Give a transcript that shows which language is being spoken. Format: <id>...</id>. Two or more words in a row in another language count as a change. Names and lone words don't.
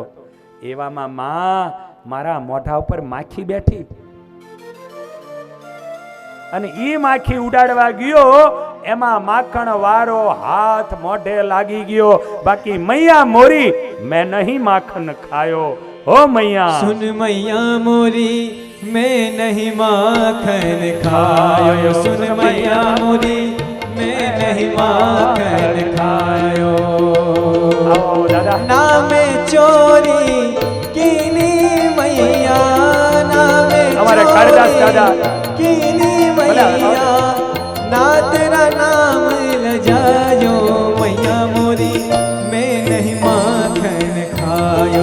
<gu>એવામાં માં મારા મોઢા ઉપર માખી બેઠી અને ઈ માખી ઉડાડવા ગયો, એમાં માખણ વાળો હાથ મોઢે લાગી ગયો.</gu> <hi>બાકી मैया मोरी मैं नहीं माखन खायो. हो मैया सुन मैया मोरी मैं नहीं माखन खायो, सुन मैया मोरी मैं नहीं माखन खायो। नामे चोरी कीनी मैया, नामे चोरी कीनी मैया, ना तेरा नाम लजायो मैया मोरी मैं नहीं माखन खायो।</hi>